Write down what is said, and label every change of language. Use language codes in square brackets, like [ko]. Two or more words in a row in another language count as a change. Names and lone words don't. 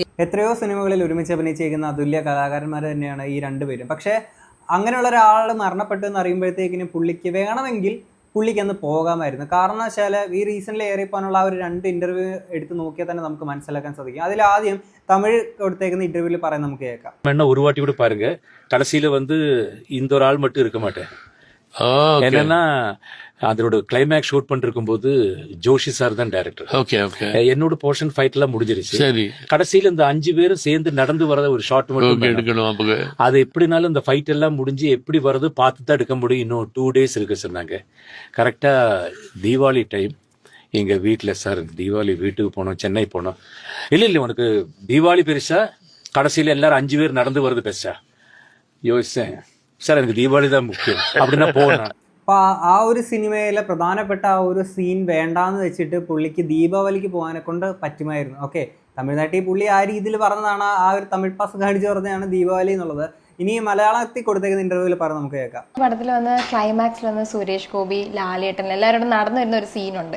[ml] എത്രയോ സിനിമകളിൽ ഒരുമിച്ച് അഭിനയിച്ചിരിക്കുന്ന അതുല്യ കലാകാരന്മാർ തന്നെയാണ് ഈ രണ്ടുപേരും. പക്ഷേ അങ്ങനെയുള്ള ഒരാൾ മരണപ്പെട്ടു എന്ന് അറിയുമ്പോഴത്തേക്കിനും പുള്ളിക്ക് വേണമെങ്കിൽ പുള്ളിക്ക് അന്ന് പോകാമായിരുന്നു. കാരണം വെച്ചാൽ ഈ റീസെൻ്റ്ലി ഏറിപ്പോകാനുള്ള ആ ഒരു 2 ഇൻ്റർവ്യൂ എടുത്ത് നോക്കിയാൽ തന്നെ നമുക്ക് മനസ്സിലാക്കാൻ സാധിക്കും. അതിലാദ്യം തമിഴ് കൊടുത്തേക്കുന്ന ഇൻ്റർവ്യൂവിൽ പറയാൻ നമുക്ക് കേൾക്കാം. [ta] ஒரு வாட்டி கூட பாருங்க, கடைசியில இந்த ஒரு ஆள் மட்டும் இருக்க மாட்டேன். என்னன்னா அதோட கிளைமேக்ஸ் ஷூட் பண்ணிருக்கும் போது ஜோஷி சார் தான் டைரக்டர். என்னோட போர்ஷன் ஃபைட் எல்லாம் முடிஞ்சிருச்சு. கடைசியில இந்த 5 பேரும் சேர்ந்து நடந்து வரத ஒரு ஷாட் மட்டும் எடுக்கணும். அது எப்படினாலும் இந்த ஃபைட் எல்லாம் முடிஞ்சு எப்படி வரது பார்த்து தான் எடுக்க முடியும். இன்னும் [en] 2 days [ta] இருக்கு சொன்னாங்க. கரெக்டா தீபாவளி டைம் எங்க வீட்டுல சார் தீபாவளி வீட்டுக்கு போனோம், சென்னை போனோம். இல்ல உனக்கு தீபாவளி பெருசா கடைசியில எல்லாரும் 5 பேர் நடந்து வருது பெருசா யோசிச்சேன். சார் எனக்கு தீபாவளி தான் முக்கியம் அப்படின்னா போனேன். [ml] അപ്പോൾ ആ ഒരു സിനിമയിലെ പ്രധാനപ്പെട്ട ആ ഒരു സീൻ വേണ്ടാന്ന് വെച്ചിട്ട് പുള്ളിക്ക് ദീപാവലിക്ക് പോകാനെ കൊണ്ട് പറ്റുമായിരുന്നു. ഓക്കെ, തമിഴ്നാട്ടിൽ പുള്ളി ആ രീതിയിൽ പറഞ്ഞതാണ്, ആ ഒരു തമിഴ് പാസ് കാണിച്ച് പറഞ്ഞതാണ് ദീപാവലി എന്നുള്ളത്. ഇനി മലയാളത്തിൽ കൊടുത്തേക്കുന്ന ഇന്റർവ്യൂവിൽ പറഞ്ഞ് നമുക്ക് കേൾക്കാം. പടത്തിൽ ക്ലൈമാക്സിൽ സുരേഷ് ഗോപി, ലാലേട്ടൻ എല്ലാവരോടും നടന്നു വരുന്ന ഒരു സീനുണ്ട്.